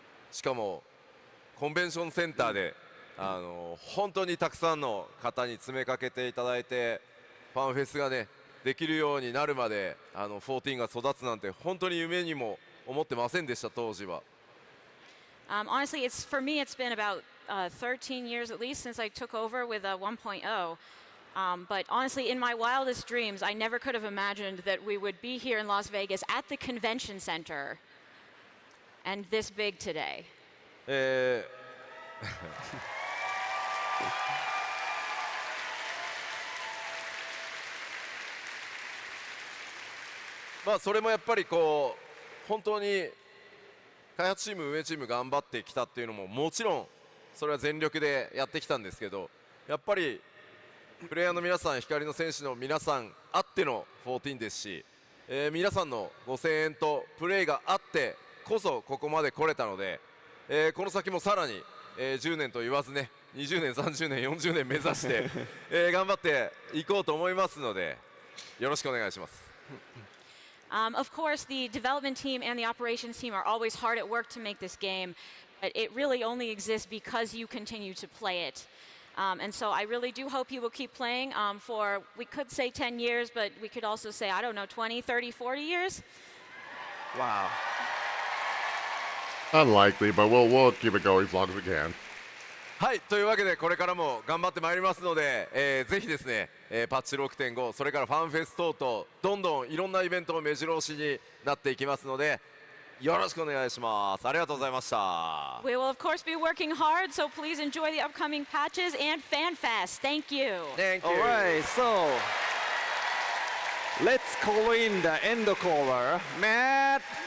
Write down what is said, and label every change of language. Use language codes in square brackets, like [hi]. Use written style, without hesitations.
[ja] しかもコンベンションセンターで本当にたくさんの方に詰めかけていただいて、ファンフェスがねできるようになるまで14が育つなんて本当に夢にも思ってませんでした当時は。 [en] Honestly, for me, it's been about 13 years at least since I took over with 1.0. But honestly, in my wildest dreams, I never could have imagined that we would be here in Las Vegas at the convention center and this big today. [ja] それもやっぱり本当に開発チーム、運営チーム頑張ってきたっていうのももちろんそれは全力でやってきたんですけど、やっぱりプレイヤーの皆さん、光の戦士の皆さんあっての14ですし、皆さんのご声援とプレイがあってこそここまで来れたので、この先もさらに、10年と言わずね、20年、30年、40年目指して、頑張っていこうと思いますのでよろしくお願いします。 [en] Of course, the development team and the operations team are always hard at work to make this game, but it really only exists because you continue to play it. And so I really do hope you will keep playing for, we could say 10 years, but we could also say, I don't know, 20, 30, 40 years? Wow. Unlikely, but we'll keep it going as long as we can. [ja] はい、というわけでこれからも頑張ってまいりますので、ぜひですね、パッチ 6.5 それからファンフェス等々どんどんいろんなイベントも目白押しになっていきますのでよろしくお願いします。ありがとうございました。 [en] We will of course be working hard, so please enjoy the upcoming patches and FanFest. Thank you. Thank you. Alright, so let's call in the end caller, Matt.